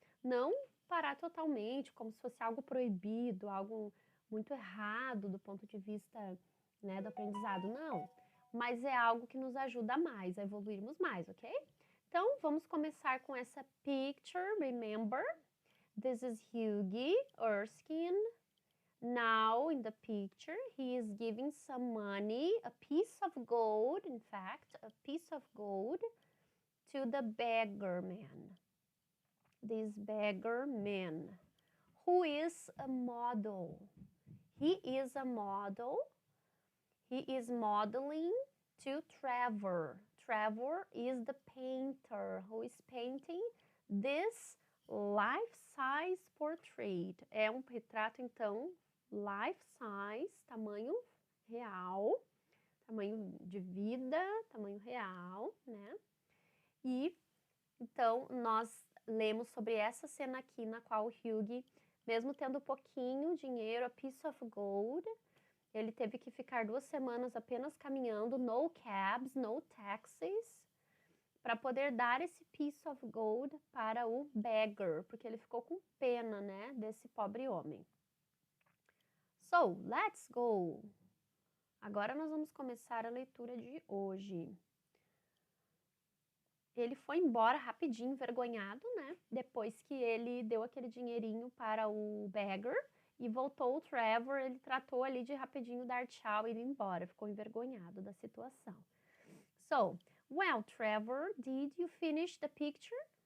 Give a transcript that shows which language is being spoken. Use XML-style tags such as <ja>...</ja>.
<pt>Não parar totalmente, como se fosse algo proibido, algo muito errado do ponto de vista, né, do aprendizado, não. Mas é algo que nos ajuda mais, a evoluirmos mais, ok? Então, vamos começar com essa picture,</pt> <en>remember? This is Hughie Erskine. Now, in the picture, he is giving some money, a piece of gold, in fact, a piece of gold, to the beggar man. This beggar man, who is a model. He is a model. He is modeling to Trevor. Trevor is the painter who is painting this life-size portrait.</en> <pt>É um retrato, então, life-size, tamanho real, tamanho de vida, tamanho real, né? E, então, nós lemos sobre essa cena aqui na qual o Hughie, mesmo tendo pouquinho dinheiro,</pt> <en>a piece of gold,</en> <pt>ele teve que ficar 2 semanas apenas caminhando,</pt> <en>no cabs, no taxis,</en> <pt>para poder dar esse</pt> <en>piece of gold</en> <pt>para o beggar, porque ele ficou com pena, né, desse pobre homem.</pt> <en>So, let's go!</en> <pt>Agora nós vamos começar a leitura de hoje. Ele foi embora rapidinho, envergonhado, né? Depois que ele deu aquele dinheirinho para o beggar e voltou o Trevor, ele tratou ali de rapidinho dar tchau e ir embora. Ficou envergonhado da situação.</pt> <en>So, well, Trevor, did you finish the picture?</en>